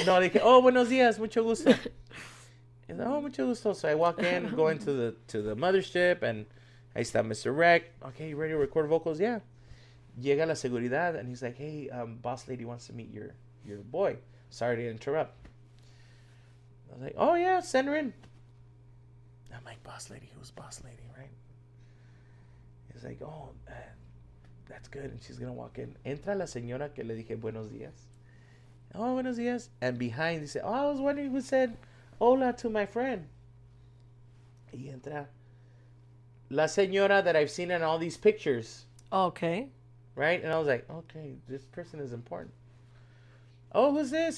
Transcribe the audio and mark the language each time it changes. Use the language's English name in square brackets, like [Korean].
[Spanish] No, le dije, oh, buenos días, mucho gusto. [English] He's like, oh, [Spanish] mucho gusto. [English] So I walk in, go into the mothership, and [Spanish] ahí está [English] Mr. Rec. Okay, you ready to record vocals? Yeah. [Spanish] Llega la seguridad, [English] and he's like, hey, boss lady wants to meet your boy. Sorry to interrupt. I was like, oh, yeah, send her in. I'm like, boss lady? Who's boss lady, right? He's like, oh, that's good. And she's going to walk in. [Spanish] Entra la señora que le dije buenos días. Oh, buenos días. [English] And behind, he said, oh, I was wondering who said hola to my friend. [Spanish] Y entra la señora [English] that I've seen in all these pictures. Okay. Right? And I was like, okay, this person is important. Oh, who's this?